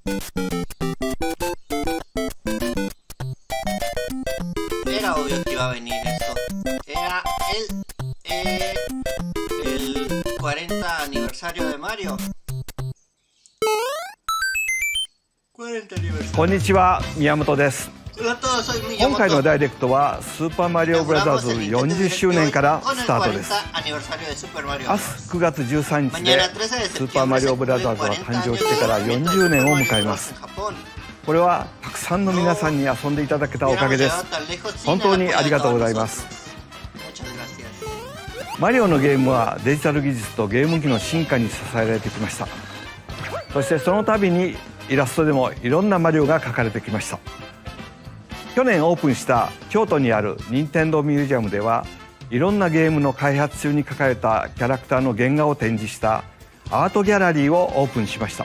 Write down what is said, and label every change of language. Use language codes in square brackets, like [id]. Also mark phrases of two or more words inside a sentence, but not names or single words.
[es] Era obvio que iba a venir esto. Era el 40 aniversario de Mario. 40 aniversario. [ja] こんにちは、宮本です。 [es] Hola a todos, soy [ja] 今回の [es] Miyamoto. [ja] ダイレクトはスーパーマリオブラザーズ [es] Inauguramos el Nintendo [ja] 40 [es] Direct [ja] 周 [es] de [ja] 年 [es] hoy [ja] から [es] con [ja] ス [es] el [ja] タートです。 [es] 40 aniversario de Super Mario. [ja] 明日9月13日で [es] Mañana 13 de [ja] スーパーマ [es] septiembre [ja] リ [es] se [ja] オブラザー [es] cumplen [ja] ズは [es] 40 [ja] 誕生 [es] años [ja] してから [es] del lanzamiento [ja] 40 [es] de [ja] 年 [es] Super [ja] を [es] Mario [ja] 迎えま [es] Bros. [ja] す。 [es] en Japón. [ja] これはたくさんの皆さんに遊んでいただけたおかげです。 [es] Hubiéramos llegado tan lejos sin [ja] 本当 [es] el [ja] に [es] apoyo [ja] あり [es] de [ja] がとうご [es] todos [ja] ざいます。 [es] nosotros. Muchas gracias. [ja] マリオのゲームはデジタル技術とゲーム機の進化に支えられてきました。そしてその度にイラストでもいろんなマリオが描かれてきました。去年オープンした京都にある任天堂ミュージアムではいろんなゲームの開発中に描かれたキャラクターの原画を展示したアートギャラリーをオープンしました。